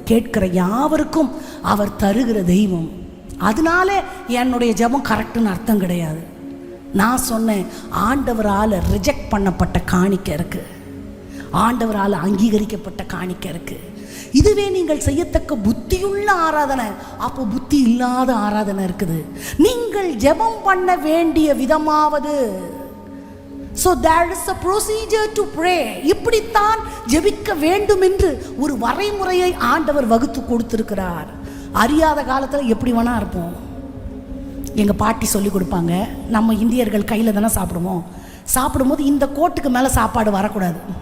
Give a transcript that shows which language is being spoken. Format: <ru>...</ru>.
<ta>கேட்கிற யாவருக்கும் அவர் தருகிற தெய்வம். அதனால என்னுடைய ஜெபம் கரெக்டுன்னு அர்த்தம் கிடையாது. நான் சொன்னேன், ஆண்டவரால் ரிஜெக்ட் பண்ணப்பட்ட காணிக்கை இருக்குது, ஆண்டவரால் அங்கீகரிக்கப்பட்ட காணிக்கை இருக்குது. இதுவே நீங்கள் செய்யத்தக்க புத்தியுள்ள ஆராதனை. அப்போ புத்தி இல்லாத ஆராதனை இருக்குது. நீங்கள் ஜெபம் பண்ண வேண்டிய விதமாவது,</ta> <en>so there is a procedure to pray.</en> <ta>இப்படித்தான் ஜெபிக்க வேண்டும் என்று ஒரு வரைமுறையை ஆண்டவர் வகுத்து கொடுத்திருக்கிறார். அறியாத காலத்தில் எப்படி வேணா இருப்போம். எங்கள் பாட்டி சொல்லி கொடுப்பாங்க, நம்ம இந்தியர்கள் கையில் தானே சாப்பிடுவோம், சாப்பிடும்போது இந்த கோட்டுக்கு மேலே சாப்பாடு வரக்கூடாது.</ta>